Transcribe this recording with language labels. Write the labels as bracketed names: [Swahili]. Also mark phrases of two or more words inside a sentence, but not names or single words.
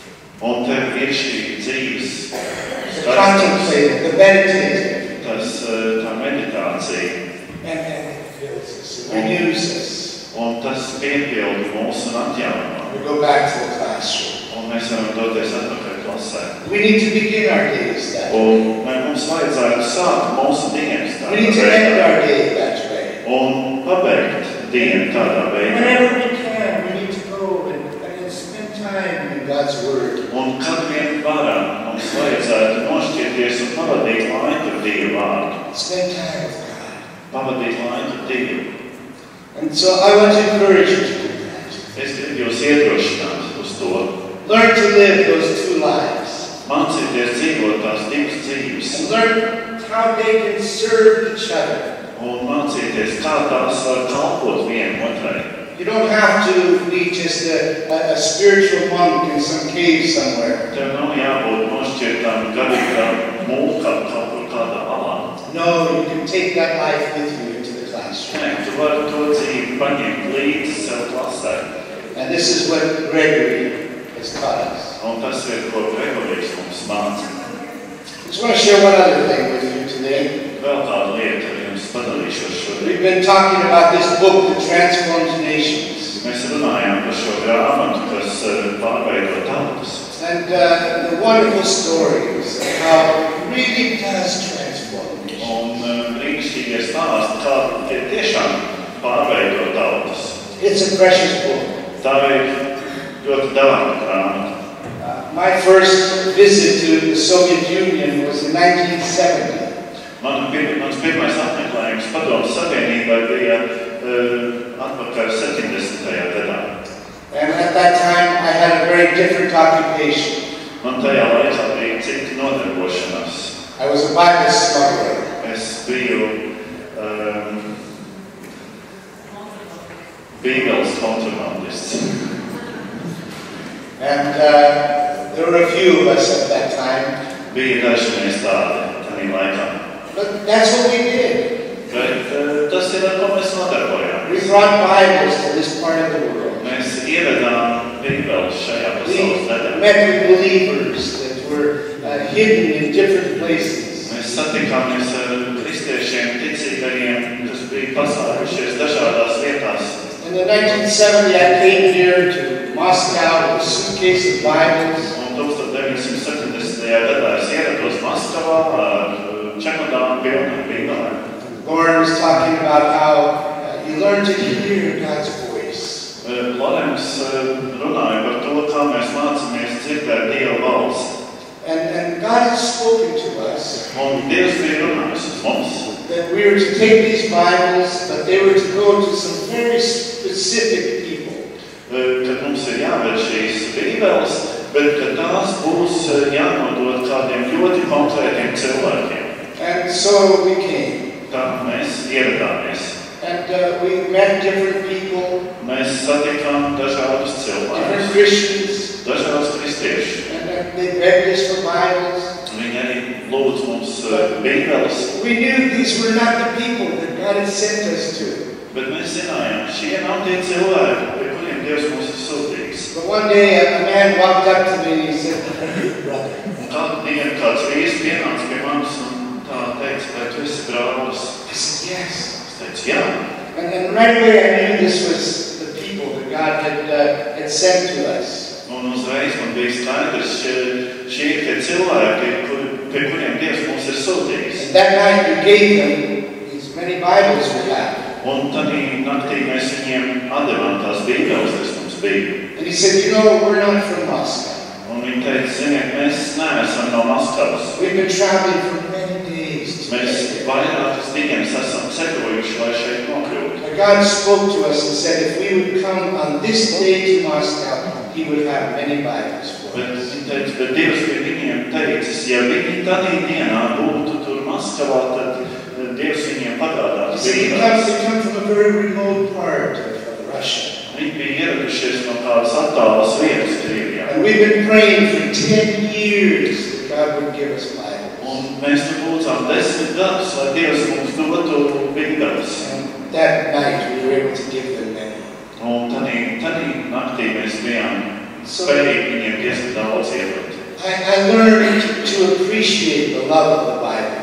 [Latvian] Un tev ir šī dzīves [English] The contemplative, the meditative. [Latvian] Tā meditācija. [English] And it fills us, it renews us. [Latvian] Un tas piepilda mūsu un atjauno. [English] We go back to the classroom. [Latvian] Un mēs varam doties atpakaļ klasē. [English] We need to begin our days that way. [Latvian] Un mums vajadzētu sākt mūsu dienas tādā [English] We need to end our day that way. [Latvian] Un pabeigt dienu tādā veidā. [English] Whenever we can, we need to go and spend time in God's Word. [Latvian] Un kad vien varam, mums vajadzētu nošķirties un pavadīt laiku ar Dievu vārdu. [English] Spend time with God. [Latvian] Pavadīt laiku ar Dievu. [English] And so I want to encourage you to do that. [Latvian] Es gribu jūs iedrošināt uz to. [English] Learn to live those two lives. [Latvian] Mācīties dzīvot tās divas dzīves. [English] And learn how they can serve each other. [Latvian] Un mācīties, kā tās var kalpot viena otrai. [English] You don't have to be just a spiritual monk in some cave somewhere. [Latvian] Tev nav jābūt nošķirtām garīgām mūkām kaut kur kādā alā. [English] No, you can take that life with you into the classroom. [Latvian] Nē, tu vari to dzīvi paņemt līdzi sev klasē. [English] And this is what Gregory has taught us. [Latvian] Un tas ir, ko Gregorijs mums māca. [English] I just want to share one other thing with you today. [Latvian] Vēl kāda lieta ar jums padalīšos šodien. [English] We've been talking about this book that transforms nations. [Latvian] Mēs runājām par šo grāmatu, kas pārveido tautas. [English] And the wonderful stories of how it really does transform nations. [Latvian] Un brīnišķīgie stāsti, kā tie tiešām pārveido tautas. [English] It's a precious book. [Latvian] Tā ir ļoti dāvana grāmata. [English] My first visit to the Soviet Union was in 1970. [Latvian] Mans pirmais apmeklējums Padomju Savienībai bija atpakaļ 70. gadā. [English] And at that time I had a very different occupation. [Latvian] Man tajā laikā bija cita nodarbošanās. [English] I was a Bible smuggler. [Latvian] Es biju Bībeles kontrabandists. [English] And there were a few of us at that time. [Latvian] Bija daži mēs tādi tajā laikā. [English] But that's what we did. [Latvian] Bet tas ir, ar ko mēs nodarbojām. [English] We brought Bibles to this part of the world. [Latvian] Mēs ievedām Bībeles šajā pasaules daļā. [English] We met with believers that were hidden in different places. [Latvian] Mēs satikāmies ar kristiešiem, ticīgajiem, kas bija paslēpušies dažādās vietās. [English] In the 1970, I came here to Moscow with a suitcase of Bibles. [Latvian] Un 1970. gadā es ierados Maskavā ar čemodānu pilnu ar Bībelēm. [English] Lauren was talking about how you learn to hear God's voice. [Latvian] Lorens runāja par to, kā mēs mācāmies dzirdēt Dieva balsi. [English] And God has spoken to us. [Latvian] Un Dievs bija runājis uz mums. [English] That we were to take these Bibles, but they were to go to some very specific people. [Latvian] Kad mums ir jāved šīs Bībeles, bet kad tās būs jānodod kādiem ļoti konkrētiem cilvēkiem. [English] And so we came. [Latvian] Tā mēs ieradāmies. [English] And we met different people. [Latvian] Mēs satikām dažādus cilvēkus. [English] Different Christians. [Latvian] Dažādus kristiešus. [English] And they begged us for Bibles. [Latvian] Viņi arī lūdz mums Bībeles. [English] We knew these were not the people that God had sent us to. [Latvian] Bet mēs zinājām, šie nav tie cilvēki, pie kuriem Dievs mūs ir sūtījis. [English] But one day a man walked up to me and he said, "Brother." [Latvian] Kādu dienu kāds vīrs pienāca pie manis un tā teica, vai tu esi brālis? [English] I said, "Yes." [Latvian] Es teicu, jā. [English] And right away I knew this was the people that God had sent to us. [Latvian] Un uzreiz man bija skaidrs, šie ir tie cilvēki, pie kuriem Dievs mūs ir sūtījis. [English] And that night we gave them these many Bibles we had. [Latvian] Un tad naktī mēs viņiem atdevām tās Bībeles, kas mums bija. [English] And he said, "You know, we're not from Moscow. [Latvian] Un viņi teica, ziniet, mēs neesam no Maskavas. [English] We've been traveling for many days to [Latvian] Mēs [English] get here." [Latvian] vairākas dienas esam ceļojuši, lai šeit nokļūtu. [English] But God spoke to us and said, if we would come on this day to Moscow, He would have many Bibles for [Latvian] Bet [English] us. [Latvian] viņi teica, bet Dievs pie viņiem teicis, ja viņi tādā dienā būtu tur Maskavā, tad Dievs viņiem [English] He [Latvian] pagādātu [English] said, [Latvian] Bībeles. [English] we come from a very remote part of Russia. [Latvian] Viņi bija ieradušies no kādas attālas vietas Krievijā. [English] And we've been praying for 10 years that God would give us Bibles. [Latvian] Un mēs tur lūdzām 10 gadus, lai Dievs mums dotu bībeles. [English] And that night we were able to give them many. [Latvian] Un tādī naktī mēs bijām spējīgi viņiem diezgan daudz iedot. [English] I learned to appreciate the love of the Bible.